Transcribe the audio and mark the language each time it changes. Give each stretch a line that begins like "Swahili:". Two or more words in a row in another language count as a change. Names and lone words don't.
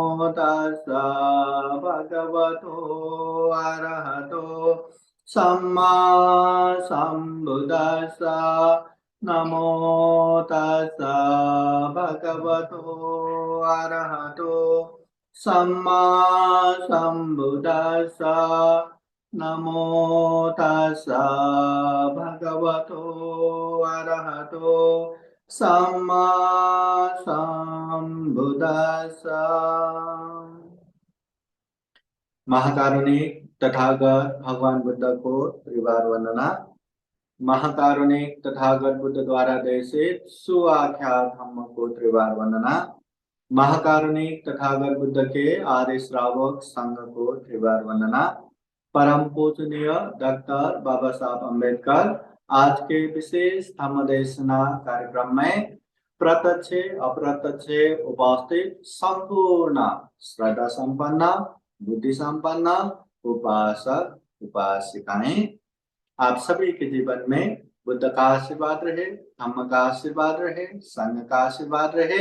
Pali: तस्सा भगवतो अरहतो सम्मा सम्बुद्दस्सा नमो तस्सा भगवतो अरहतो सम्मा सम्बुद्दस्सा नमो तस्सा भगवतो अरहतो सम्मा सम्बुद्दस्सा।
Hindi: महाकारुणिक तथागत भगवान बुद्ध को त्रिवार वंदना। महाकारुणिक तथागत बुद्ध द्वारा देशित सुआख्यात धम्म को त्रिवार वंदना। महाकारुणिक तथागत बुद्ध के आर्य श्रावक संघ को त्रिवार वंदना। परम पूजनीय डॉक्टर बाबा साहब अम्बेडकर आज के विशेष धम्म देशना कार्यक्रम में प्रत्यक्ष अप्रत्यक्ष उपस्थित संपूर्ण श्रद्धा संपन्न बुद्धि संपन्न उपासक उपासिकाएं, आप सभी के जीवन में बुद्ध का आशीर्वाद रहे, धम्म का आशीर्वाद रहे, संघ का आशीर्वाद रहे।